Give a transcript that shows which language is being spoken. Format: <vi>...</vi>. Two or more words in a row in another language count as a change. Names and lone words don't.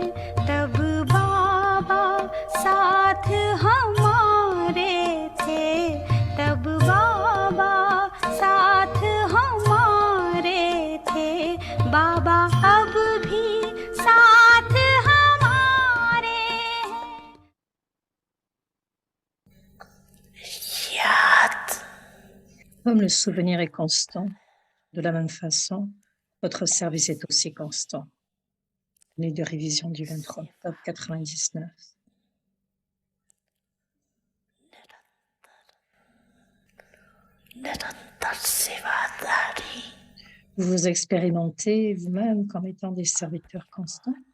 <hi>तब बाबा साथ हमारे थे, तब बाबा साथ हमारे थे। बाबा अब भी साथ हमारे हैं।</hi> <fr>Comme le souvenir est constant, de la même façon, votre service est aussi constant. Année de révision du 23 octobre 99. Vous vous expérimentez vous-même comme étant des serviteurs constants.</fr>